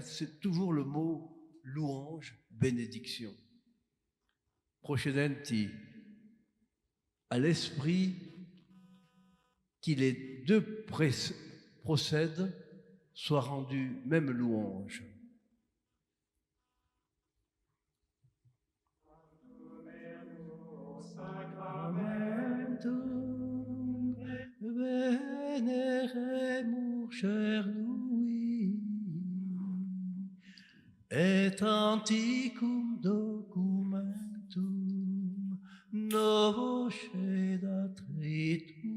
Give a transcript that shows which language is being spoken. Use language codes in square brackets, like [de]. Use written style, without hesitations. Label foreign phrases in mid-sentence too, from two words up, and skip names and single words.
[fr] C'est toujours le mot louange, bénédiction. Procedenti, à l'esprit qui les deux procèdent, soit rendu même louange. [la] Sacramentum veneremur cernui et anticum documentum novo cedatritui